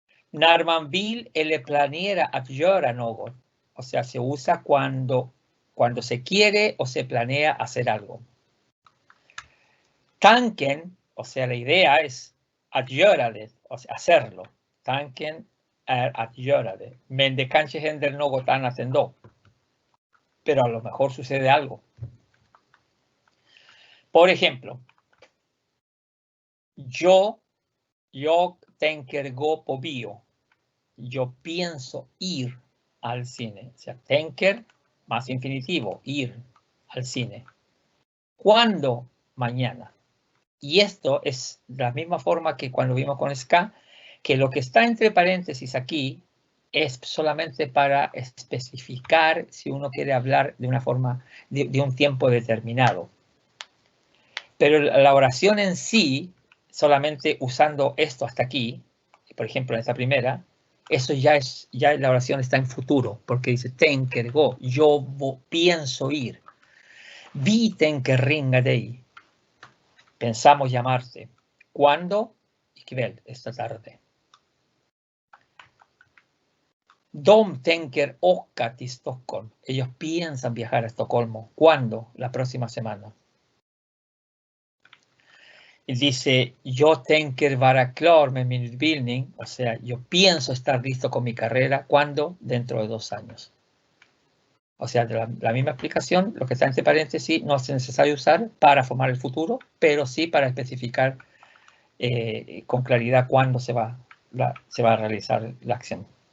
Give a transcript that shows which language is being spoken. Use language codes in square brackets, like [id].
[sv] När man vill eller planerar att göra något. [es] O sea, se usa cuando se quiere o se planea hacer algo. [sv] Tanken, [es] o sea, la idea es [sv] att göra det, [es] o sea, hacerlo. [sv] Tanken är att göra det. Men det kanske händer något annat ändå. [es] Pero a lo mejor sucede algo. Por ejemplo, [sv] yo tänker gå på bio. [es] Yo pienso ir al cine. O sea, tänker más infinitivo, ir al cine. ¿Cuándo? Mañana. Y esto es de la misma forma que cuando vimos con ska, que lo que está entre paréntesis aquí es solamente para especificar si uno quiere hablar de una forma, de un tiempo determinado. Pero la oración en sí, solamente usando esto hasta aquí, por ejemplo en esta primera, eso ya la oración está en futuro, porque dice [sv] tänker gå, [es] yo pienso ir. [sv] Vi tänker ringa dig. [es] Pensamos llamarte. ¿Cuándo? [sv] Ikväll, [es] esta tarde. [sv] De tänker åka till Stockholm. [es] Ellos piensan viajar a Estocolmo. ¿Cuándo? La próxima semana. Y dice, yo [sv] tänker vara klar med min utbildning. [es] O sea, yo pienso estar listo con mi carrera. ¿Cuándo? Dentro de 2 años. O sea, de la misma explicación, lo que está entre paréntesis no es necesario usar para formar el futuro, pero sí para especificar con claridad cuándo se va a realizar la acción.